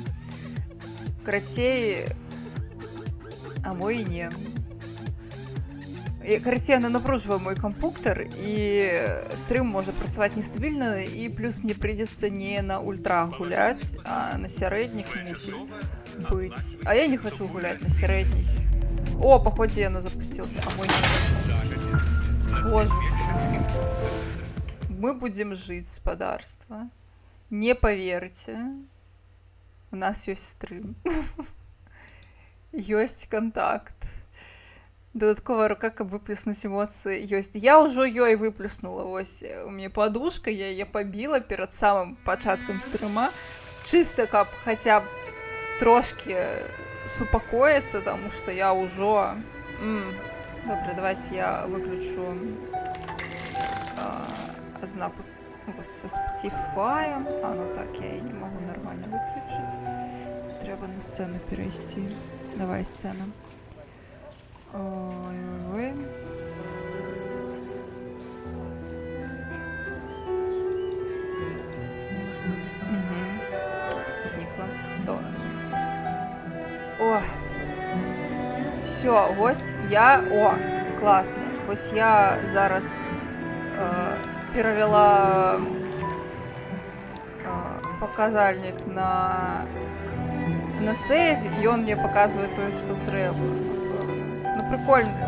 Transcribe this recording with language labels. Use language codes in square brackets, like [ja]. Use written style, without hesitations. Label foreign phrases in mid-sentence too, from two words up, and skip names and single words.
[be] Карацей, а мой і не. Карацей, яна напружвае мой кампуктар, і стрым можа працаваць нестабільна, і плюс мне прыйдзецца не на ультрах гуляць, а на сярэдніх мусіць быць. А я не хачу гуляць на сярэдніх. [ru] О, походе она запустилась, а мой не. Боже. Мы будем жить, спадарства. Не поверьте. У нас есть стрим. Есть контакт. [be] дадатковая рука, каб выплеснуць эмоцыі ёсць. Я ўжо ёй выплеснула, вось у мяне падушка, я яе пабіла перад самым пачаткам стрыма, чыста каб хаця б трошки супакоіцца, таму што я ўжо... Добра, давайте я выключу адзнаку со Spotify. Ну так, я і не магу нармальна выключыць. Трэба на сцэну перайсці. Давай, сцэна. Ой-ой-ой. Знікла. [ru] Здорово. О! Все, [be] вось я... О, класна. Вось я зараз перавяла паказальнік на сейв, і ён мне паказвае тое, што трэба. [ru] Ну, прикольна.